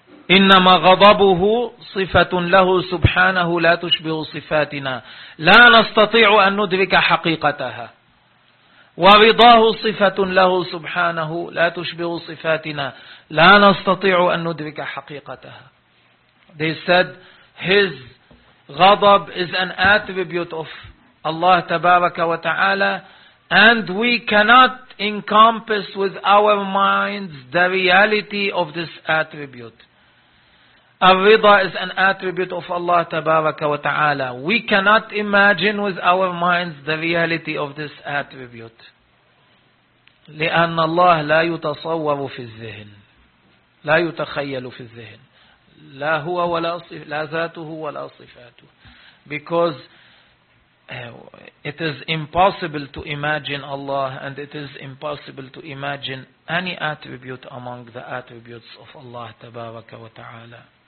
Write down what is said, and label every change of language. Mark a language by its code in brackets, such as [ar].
[ar] إنما غضبه صفة له سبحانه لا تشبه صفاتنا لا نستطيع أن ندرك حقيقتها. ورضاه صفة له سبحانه لا تشبه صفاتنا لا نستطيع أن ندرك حقيقتها. [en] They said his غضب is an attribute of Allah tabaraka wa ta'ala, and we cannot encompass with our minds the reality of this attribute. Al-Rida is an attribute of Allah tabaraka wa ta'ala. We cannot imagine with our minds the reality of this attribute. [ar] لأن الله لا يتصور في الذهن، لا يتخيل في الذهن، لا هو ولا صف، لا ذاته ولا صفاته. [en] Because it is impossible to imagine Allah, and it is impossible to imagine any attribute among the attributes of Allah [ar] تبارك وتعالى.